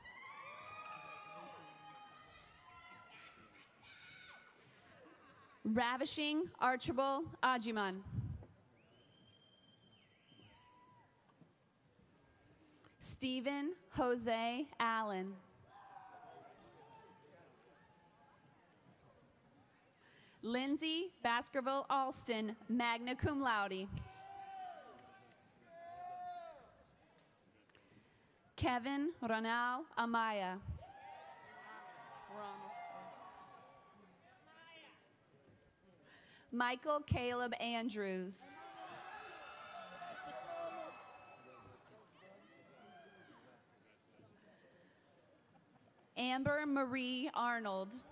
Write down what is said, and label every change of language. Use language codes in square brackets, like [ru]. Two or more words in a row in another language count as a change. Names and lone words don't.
[en] Ravishing Archibald Ajiman. Stephen Jose Allen. Lindsay Baskerville Alston, [la] magna cum laude. [en] Kevin Ronald Amaya. Michael Caleb Andrews. Amber Marie Arnold.